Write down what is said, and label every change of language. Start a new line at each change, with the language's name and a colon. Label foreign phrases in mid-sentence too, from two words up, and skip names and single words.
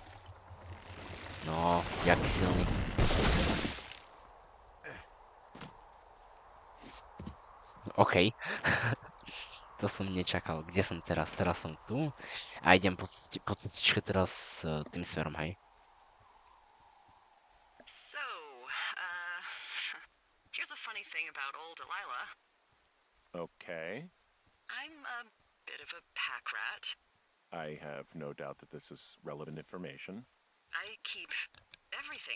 Slovak: No, jaký silný. OK. To som nečakal. Kde som teraz? Teraz som tu. A idem po cestičke teraz tým smerom, hej.
English: So, uh, here's a funny thing about old Delilah. Okay. I'm a bit of a pack rat. I have no doubt that this is relevant information. I keep everything.